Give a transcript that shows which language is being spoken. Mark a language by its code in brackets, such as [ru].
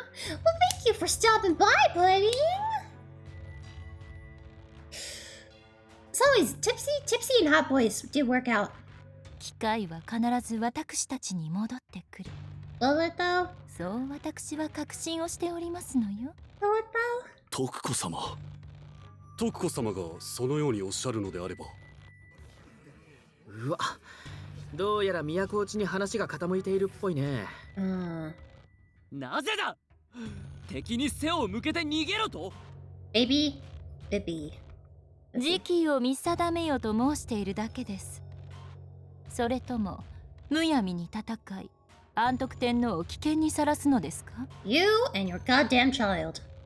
[en] Well, thank you for stopping by, buddy. It's always Tipsy and Hot Boys do work out. [ja] 機会は必ず私たちに戻ってくる。 [en] Will it though? [ja] そう私は確信をしておりますのよ。 [en] Will it though? [ja] 徳子様。徳子様がそのようにおっしゃるのであれば。うわ、どうやら都落ちに話が傾いているっぽいね。なぜだ。敵に背を向けて逃げろと。 [en] Baby. [ja] 時期を見定めよと申しているだけです。それともむやみに戦い安徳天皇を危険にさらすのですか？ [en] You and your goddamn child.